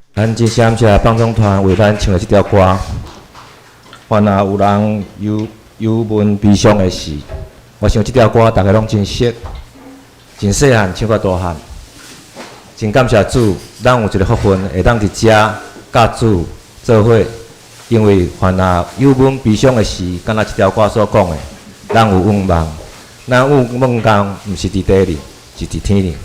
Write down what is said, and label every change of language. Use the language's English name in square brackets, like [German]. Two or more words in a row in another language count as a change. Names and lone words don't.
[Min Nan Chinese] 咱真感谢帮中团为咱唱的这条歌。凡若有人忧闷悲伤的事，我想这条歌大家拢真熟，真细汉唱到大汉。真感谢主，咱有一个福分，会当伫遮甲主做伙。因为凡若忧闷悲伤的事，敢若这条歌所讲的，咱有愿望，咱有梦想，毋是伫地里，是伫天里。